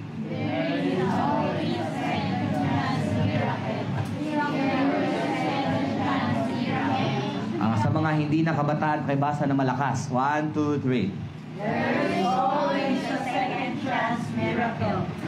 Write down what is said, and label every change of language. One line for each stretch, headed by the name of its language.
English: There is always a second chance miracle. Second chance miracle.
Filipino: Sa mga hindi na kabataan, basa ng malakas.
English: 1, 2, 3. There is always a second chance miracle.